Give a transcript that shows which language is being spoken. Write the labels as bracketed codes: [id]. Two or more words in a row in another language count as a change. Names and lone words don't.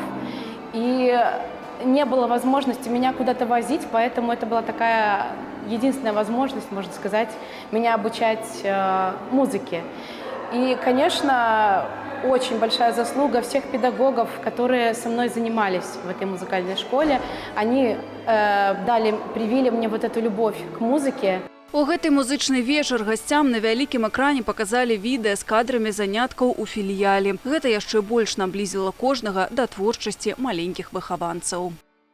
[ru] И не было возможности меня куда-то возить, поэтому это была такая единственная возможность, можно сказать, меня обучать музыке. И, конечно, очень большая заслуга всех педагогов, которые со мной занимались в этой музыкальной школе. Они привили мне вот эту любовь к музыке. [be] У гэты музычны вечар гасцям на вялікім экране паказалі відэа з кадрамі заняткаў у філіяле. Гэта яшчэ больш наблізіла кожнага да творчасці маленькіх выхаванцаў.